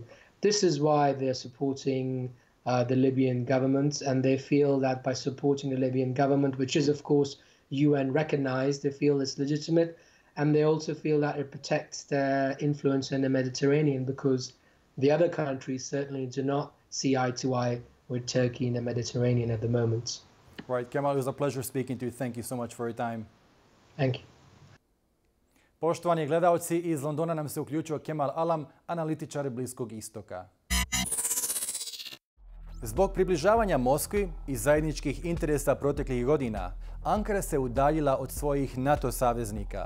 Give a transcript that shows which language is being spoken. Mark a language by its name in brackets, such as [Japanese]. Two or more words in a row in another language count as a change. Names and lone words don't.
[English] This is why they're supporting the Libyan government, and they feel that by supporting the Libyan government, which is, of course, UN recognized, they feel it's legitimate, and they also feel that it protects their influence in the Mediterranean because the other countries certainly do not see eye to eye with Turkey in the Mediterranean at the moment. Right, Kemal, it was a pleasure speaking to you. Thank you so much for your time. Thank you. [Serbian] Poštovani gledalci, iz Londona nam se uključio Kemal Alam, analitičar Bliskog istoka. Zbog približavanja Moskvi i zajedničkih interesa proteklih godina, Ankara se udaljila od svojih NATO saveznika.